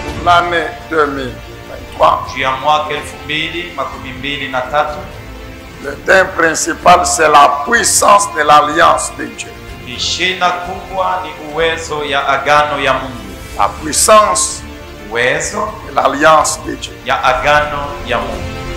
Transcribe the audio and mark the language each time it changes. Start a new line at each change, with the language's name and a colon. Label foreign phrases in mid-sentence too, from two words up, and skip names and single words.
French: l'année 2023.
Swahili: juu ya mwaka 2023.
French: Le thème principal, c'est la puissance de l'alliance de Dieu.
Swahili: Shina kubwa ni uwezo ya agano ya Mungu.
French: La puissance
Swahili: Uwezo
French: de l'alliance de Dieu.
Swahili: ya agano ya Mungu.